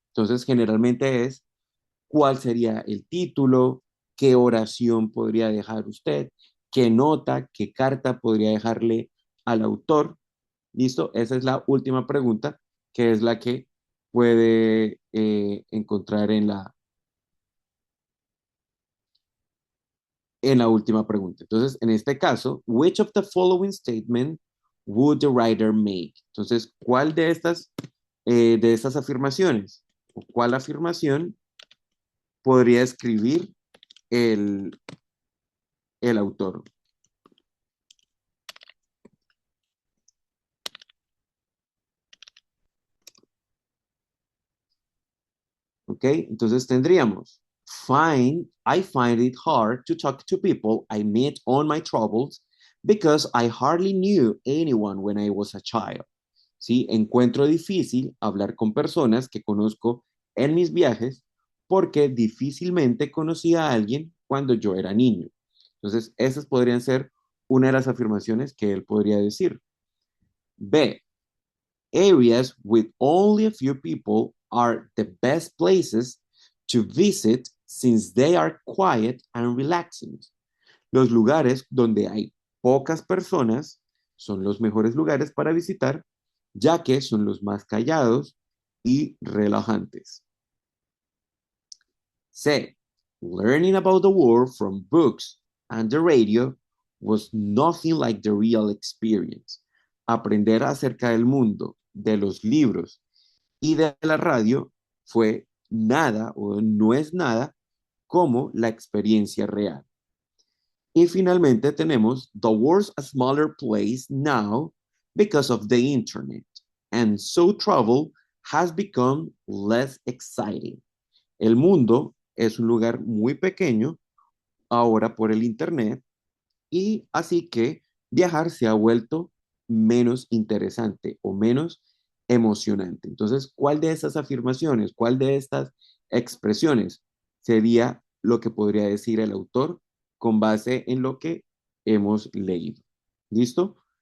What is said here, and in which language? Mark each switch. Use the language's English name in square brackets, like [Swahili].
[Spanish] Entonces, generalmente es cuál sería el título, qué oración podría dejar usted, qué nota, qué carta podría dejarle al autor. ¿Listo? Esa es la última pregunta, que es la que puede encontrar en la última pregunta. Entonces, en este caso, [English] which of the following statement would the writer make? [Spanish] Entonces, ¿cuál de estas afirmaciones o cuál afirmación podría escribir el, el autor? ¿Ok? Entonces tendríamos, find [English] I find it hard to talk to people I meet on my travels because I hardly knew anyone when I was a child. [Spanish] ¿Sí? Encuentro difícil hablar con personas que conozco en mis viajes porque difícilmente conocí a alguien cuando yo era niño. Entonces, esas podrían ser una de las afirmaciones que él podría decir. [English] B. Areas with only a few people are the best places to visit since they are quiet and relaxing. [Spanish] Los lugares donde hay pocas personas son los mejores lugares para visitar, ya que son los más callados y relajantes. [English] C. Learning about the world from books and the radio was nothing like the real experience. [Spanish] Aprender acerca del mundo, de los libros y de la radio fue nada o no es nada como la experiencia real. Y finalmente tenemos [English] the world's a smaller place now because of the internet, and so travel has become less exciting. [Spanish] El mundo es un lugar muy pequeño ahora por el internet y así que viajar se ha vuelto menos interesante o menos emocionante. Entonces, ¿cuál de estas afirmaciones, cuál de estas expresiones sería lo que podría decir el autor con base en lo que hemos leído? ¿Listo?